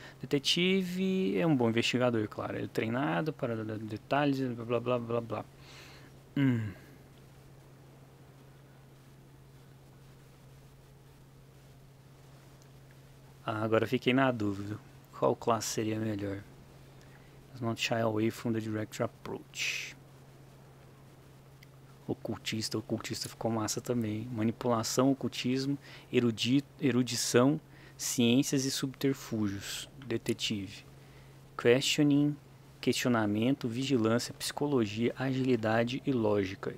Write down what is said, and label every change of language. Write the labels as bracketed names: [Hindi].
[Portuguese] Detetive é um bom investigador, claro. Ele é treinado para dar detalhes, blá blá blá blá. Agora fiquei na dúvida. Qual classe seria melhor? [English] Does not shy away from the direct approach. [Portuguese] Ocultista ficou massa também. Manipulação, ocultismo, erudição, ciências e subterfúgios. Detetive. Questioning, questionamento, vigilância, psicologia, agilidade e lógica.